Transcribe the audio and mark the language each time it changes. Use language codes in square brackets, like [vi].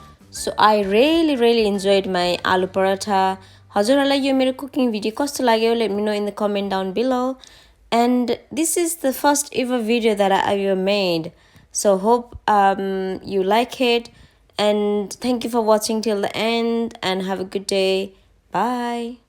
[en] So I really enjoyed my aloo paratha. [ne] हजुरहरूलाई यो मेरो कुकिङ भिडियो कस्तो लाग्यो? [en] Let me know in the comment down below. And this is the first ever video that I ever made. So hope you like it. And thank you for watching till the end. And have a good day. Bye.